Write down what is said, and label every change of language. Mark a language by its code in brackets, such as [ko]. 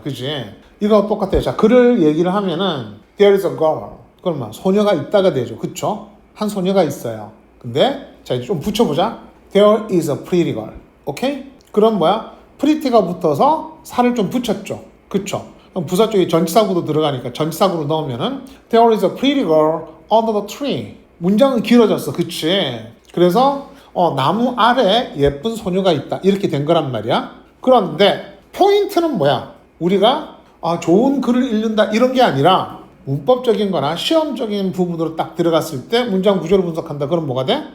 [ko] 그치? 이거 똑같아요. 자, 글을 얘기를 하면은 [en] there is a girl. [ko] 그러면 소녀가 있다가 되죠. 그쵸? 한 소녀가 있어요. 근데 자, 이제 좀 붙여보자. [en] There is a pretty girl. [ko] 오케이? 그럼 뭐야? pretty가 붙어서 살을 좀 붙였죠. 그쵸? 그럼 부사 쪽에 전치사구도 들어가니까 전치사구로 넣으면은 [en] There is a pretty girl under the tree. [ko] 문장은 길어졌어. 그치? 그래서 나무 아래 예쁜 소녀가 있다. 이렇게 된 거란 말이야. 그런데 포인트는 뭐야? 우리가 좋은 글을 읽는다 이런 게 아니라 문법적인 거나 시험적인 부분으로 딱 들어갔을 때 문장 구조를 분석한다. 그럼 뭐가 돼?